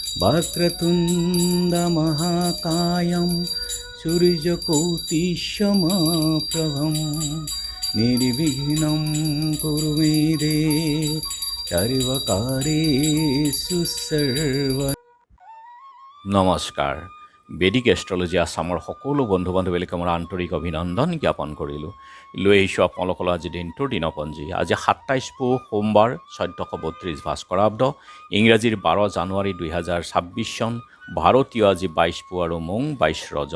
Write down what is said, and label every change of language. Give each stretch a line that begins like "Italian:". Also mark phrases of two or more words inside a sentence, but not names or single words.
Sanskrit: वक्रतुण्डमहाकायं सूर्यकोटिसमप्रभं निर्विघ्नं कुरु मे देव सर्वकार्येषु सर्वदा।
Assamese: নমস্কাৰ। বেদিক এষ্ট্ৰলজি আছামৰ সকলো বন্ধু বান্ধৱীলৈকে মোৰ আন্তৰিক অভিনন্দন জ্ঞাপন কৰিলোঁ। লৈ আহিছোঁ আপোনালোকলৈ আজি দিনটোৰ দিনপঞ্জী। আজি 27 পুহ সোমবাৰ 1432 ভাস্কৰাব্দ, ইংৰাজীৰ 12 জানুৱাৰী 2026 চন, ভাৰতীয় আজি 22 পুহ আৰু মোং 22 ৰজব।